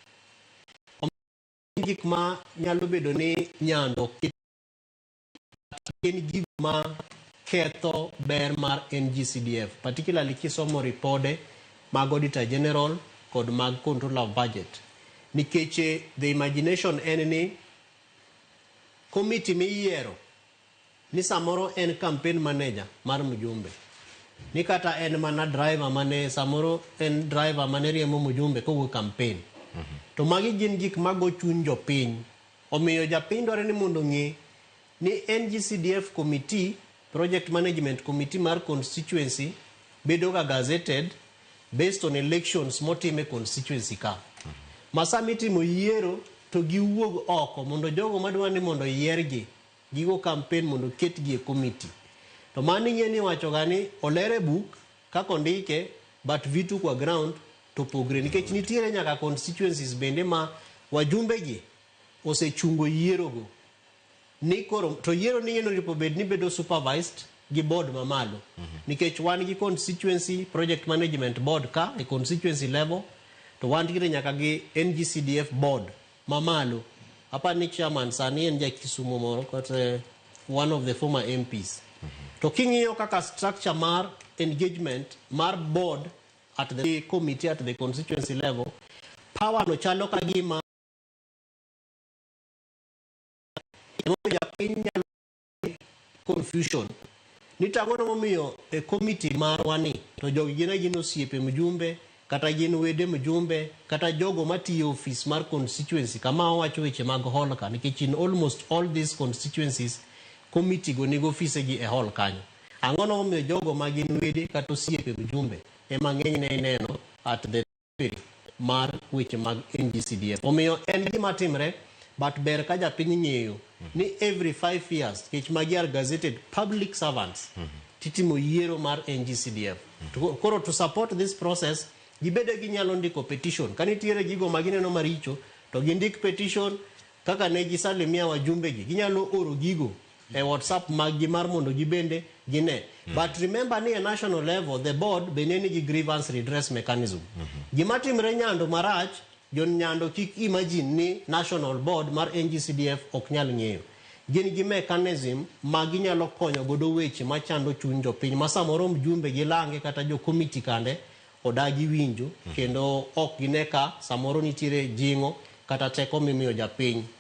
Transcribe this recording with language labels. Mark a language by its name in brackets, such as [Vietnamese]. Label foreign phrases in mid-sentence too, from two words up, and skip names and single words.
[Luo (Kenya and Tanzania)] Gik ma nyalo bedo ni nyando, en gik ma ketho ber mar NG-CDF, particularly kisomo ripode mag Auditor General kod mag Control of Budget. Nikech [English] the imagination [Luo (Kenya and Tanzania)] en ni committee mi Yiero ni samoro en [English] campaign manager [Luo (Kenya and Tanzania)] mar mjumbe, ni kata en mana driver mane, samoro en driver mane riemo mjumbe kogo campaign. To magi gin gik mago chuny jopiny. Omiyo japiny dwaro ni mondo ng'e ni [English] NG-CDF committee, project management committee [Luo (Kenya and Tanzania)] mar constituency, bedo ga [English] gazetted based on elections [Luo (Kenya and Tanzania)] motime constituency ka. Masami timo yiero to giwuog oko mondo jogo madwa ni mondo yiergi, gigo campaign mondo ketgi e committee. To mani ng'eni wacho gani olere book kako ndike, but [Swahili] vitu kwa [Luo (Kenya and Tanzania)] ground to pogre. Nikech nitiere nyaka constituencies bende ma wajumbe gi osechungo yiero go. Nikoro to yiero ni ng'eno ripo bed ni bedo supervised gi board mamalo. Nikech wan gi [English] constituency project management board [Luo (Kenya and Tanzania)] ka e [English] constituency level, [Luo (Kenya and Tanzania)] to wan gi nyaka gi [English] NG-CDF board [Luo (Kenya and Tanzania)] mamalo. Hapa ni chairman sani en Kisumu moro, [English] one of the former MPs. [Luo (Kenya and Tanzania)] To king'iyo kaka structure mar engagement mar [English] board at the committee at the constituency level, [Luo (Kenya and Tanzania)] power no chalo kagima confusion. Nitangono momiyo e committee marwani to jogi gin osiepe mjumbe, kata gin wede mjumbe, kata jogo matiyo office mar constituency kama wacho weche mag hall ka. Nikech [English] in almost all these constituencies, committee [Luo (Kenya and Tanzania)] go nigo office gi e hall kanyo. Angono momiyo jogo magin wede kata osiepe mjumbe ema ng'enyne ineno [English] at the level [Luo (Kenya and Tanzania)] mar weche mag NG-CDF. Omiyo en gima timre, but ber ka japiny ng'eyo ni [English] every 5 years, [Luo (Kenya and Tanzania)] kech magi [English] are gazetted public servants, [Luo (Kenya and Tanzania)] titimo yiero mar NG-CDF. Koro [English] to support this process, [Luo (Kenya and Tanzania)] gibede ginyalo ndiko petition. Kanitiere gigo magineno maricho, to gindik petition kaka ne gisalimia wajumbe gi. Ginyalo oro gigo e WhatsApp magi mar mondo gibende gine. [English] But remember [Luo (Kenya and Tanzania)] ni a [English] national level, the board [Luo (Kenya and Tanzania)] beneni gi [English] grievance redress mechanism. [Luo (Kenya and Tanzania)] Gimatimre nyando marach, jon nyando kik imagine ni [English] national board [Luo (Kenya and Tanzania)] mar NG-CDF ok nyal ng'eyo. Gin gi mechanism magi nyalo konyo godo weche machando chuny jopiny, ma samoro mjumbe gilange kata jo committee kande odagi winjo, kendo ok gineka samoro nitiere jingo kata teko mimiyo japiny